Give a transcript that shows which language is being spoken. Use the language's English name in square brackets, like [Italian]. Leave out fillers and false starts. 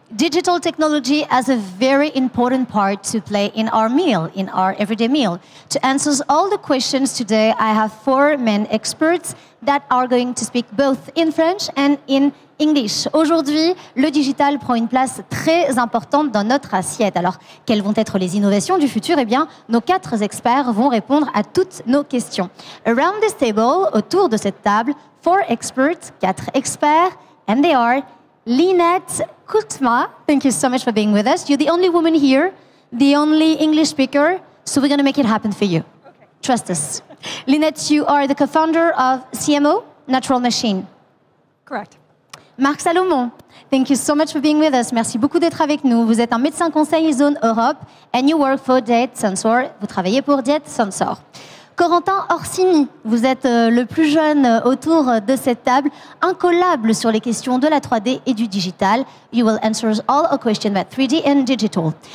[English] Digital technology has a very important part to play in our meal, in our everyday meal. To answer all the questions today, I have 4 main experts that are going to speak both in French and in English. [French] Aujourd'hui, le digital prend une place très importante dans notre assiette. Alors, quelles vont être les innovations du futur? Eh bien, nos 4 experts vont répondre à toutes nos questions. [English] Around this table, [French] autour de cette table, [English] 4 experts, 4 experts, and they are Lynette Koutma, thank you so much for being with us. You're the only woman here, the only English speaker, so we're going to make it happen for you. Okay. Trust us. Lynette, you are the co-founder of CMO, Natural Machine. Correct. Marc Salomon, thank you so much for being with us. [French] Merci beaucoup d'être avec nous. Vous êtes un médecin conseil zone Europe [English] and you work for Diet Sensor. [French] Vous travaillez pour Diet Sensor. Corentin Orsini, vous êtes le plus jeune autour de cette table, incollable sur les questions de la 3D et du digital. [English] You will answer all our questions about 3D and digital.